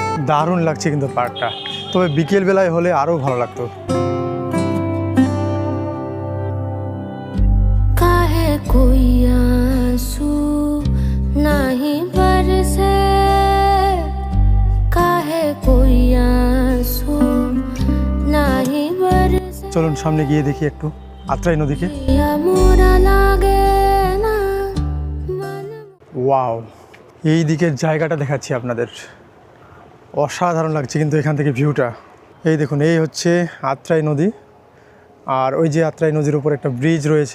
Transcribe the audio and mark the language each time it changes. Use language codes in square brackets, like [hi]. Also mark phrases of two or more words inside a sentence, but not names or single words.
[bn] দারুণ লাগছে কিন্তু পার্কটা, তবে বিকেলবেলায় হলে আরও ভালো লাগতো। [hi] काहे कोई आंसू नहीं बरसे, काहे कोई आंसू नहीं बरसे, [bn] চলুন সামনে গিয়ে দেখি একটু আত্রাই নদীকে। [hi] या मोरा लागे ना मन। [bn] ওয়াও, এই দিকের জায়গাটা দেখাচ্ছি আপনাদের, অসাধারণ লাগছে কিন্তু এখান থেকে ভিউটা। এই দেখুন, এই হচ্ছে আত্রাই নদী, আর ওই যে আত্রাই নদীর উপর একটা ব্রিজ রয়েছে।